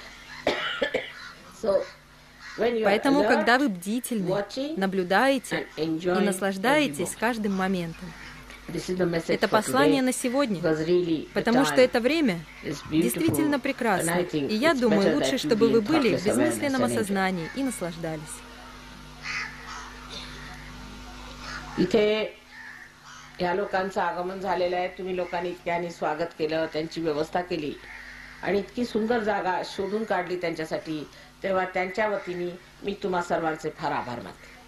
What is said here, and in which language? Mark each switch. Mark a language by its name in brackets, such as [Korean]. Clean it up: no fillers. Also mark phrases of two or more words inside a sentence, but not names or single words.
[Russian] Поэтому, когда вы бдительны, наблюдаете и наслаждаетесь каждым моментом. Это послание на сегодня, потому что это время действительно прекрасно. И я думаю, лучше, чтобы вы были в безмысленном осознании и наслаждались. [Marathi] या लोकांचं आगमन झालेलं आहे. तुम्ही लोकांनी इतक्याने स्वागत केलं, त्यांची व्यवस्था केली आणि इतकी सुंदर जागा शोधून काढली त्यांच्यासाठी, तेव्हा त्यांच्या वतीने मी तुम्हा सर्वांचे फार आभार मानते.